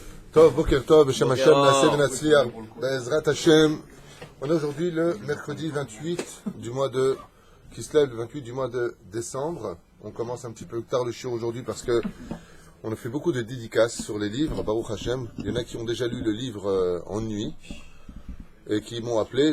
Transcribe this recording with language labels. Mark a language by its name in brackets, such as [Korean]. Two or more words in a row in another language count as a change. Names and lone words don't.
[Hebrew] טוב, בוקר טוב, בשם השם, נעשה ונצליח, בעזרת השם. [French] On est aujourd'hui le mercredi 28 du mois de Kislev, le 28 du mois de décembre. On commence un petit peu tard le shiur aujourd'hui parce que on a fait beaucoup de dédicaces sur les livres, [Hebrew] ברוך השם. [French] Il y en a qui ont déjà lu le livre en nuit et qui m'ont appelé.